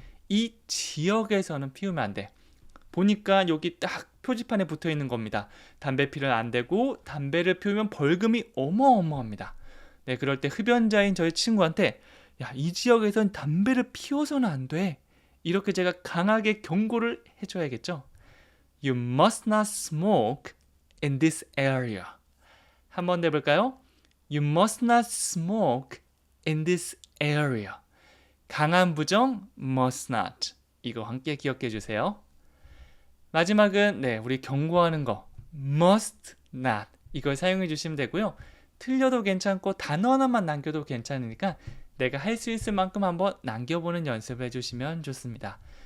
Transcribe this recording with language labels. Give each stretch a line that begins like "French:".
Korean: 이 지역에서는 피우면 안 돼. 보니까 여기 딱 표지판에 붙어 있는 겁니다. 담배 피우면 안 되고 담배를 피우면 벌금이 어마어마합니다. 네, 그럴 때 흡연자인 저희 친구한테 야, 이 지역에선 담배를 피워서는 안 돼. 이렇게 제가 강하게 경고를 해줘야겠죠.
English: You must not smoke in this area.
Korean: 한번 해볼까요?
English: You must not smoke in this area.
Korean: 강한 부정 must not. 이거 함께 기억해 주세요. 마지막은 우리 경고하는 거 must not. 이걸 사용해 주시면 되고요. 틀려도 괜찮고 단어 하나만 남겨도 괜찮으니까 내가 할 수 있을 만큼 한번 남겨보는 연습을 해주시면 좋습니다.